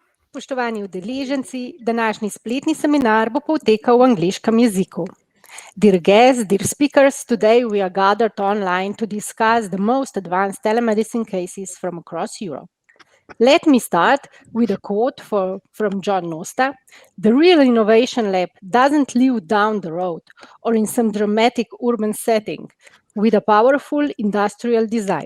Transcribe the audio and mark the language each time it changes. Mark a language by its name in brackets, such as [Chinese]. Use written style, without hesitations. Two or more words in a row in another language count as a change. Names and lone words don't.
[Slovenian] Spoštovani udeleženci, današnji spletni seminar bo potekal v angleškem jeziku. [English] Dear guests, dear speakers, today we are gathered online to discuss the most advanced telemedicine cases from across Europe. Let me start with a quote from John Nosta. The real innovation lab doesn't live down the road or in some dramatic urban setting with a powerful industrial design.